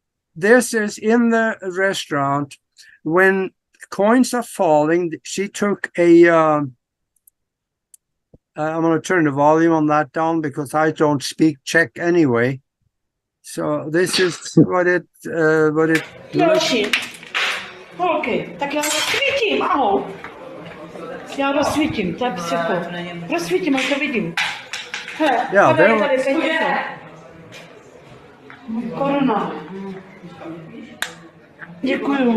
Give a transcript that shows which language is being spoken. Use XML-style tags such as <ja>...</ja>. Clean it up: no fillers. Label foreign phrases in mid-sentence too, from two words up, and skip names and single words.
<en>This is in the restaurant. When coins are falling, she took a I'm going to turn the volume on that down because I don't speak Czech anyway. So this is what it</en> <cs>OK, tak já rozsvítím, ahoj. Já rozsvítím, to je psycho. Rozsvítím, ať to vidím. Hele, tady, peníze. Koruna. Děkuju.</cs>